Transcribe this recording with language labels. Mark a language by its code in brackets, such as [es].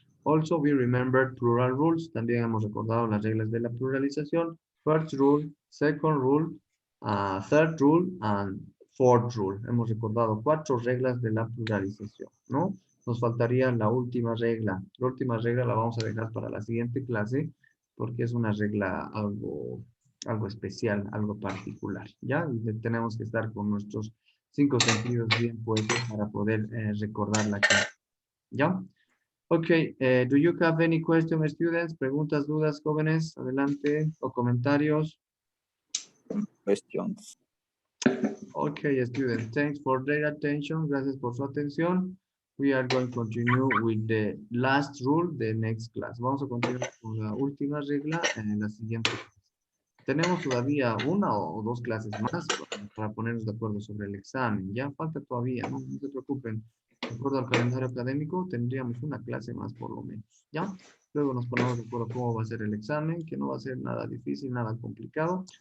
[en] Also, we remember plural rules. [es] También hemos recordado las reglas de la pluralización. [en] First rule, second rule, third rule, and fourth rule. [es] Hemos recordado 4 reglas de la pluralización, ¿no? Nos faltaría la última regla. La última regla la vamos a dejar para la siguiente clase porque es una regla algo especial, algo particular, ¿ya? Tenemos que estar con nuestros 5 sentidos bien puestos para poder recordarla aquí, ¿ya? [en] Ok, do you have any questions, students? [es] Preguntas, dudas, jóvenes, adelante, o comentarios. [en] Questions. Okay, students, thanks for their attention. [es] Gracias por su atención. [en] We are going to continue with the last rule, the next class. [es] Vamos a continuar con la última regla en la siguiente clase. Tenemos todavía 1 o 2 clases más para ponernos de acuerdo sobre el examen. Ya falta todavía, no se preocupen. De acuerdo al calendario académico, tendríamos una clase más por lo menos. ¿Ya? Luego nos ponemos de acuerdo cómo va a ser el examen, que no va a ser nada difícil, nada complicado.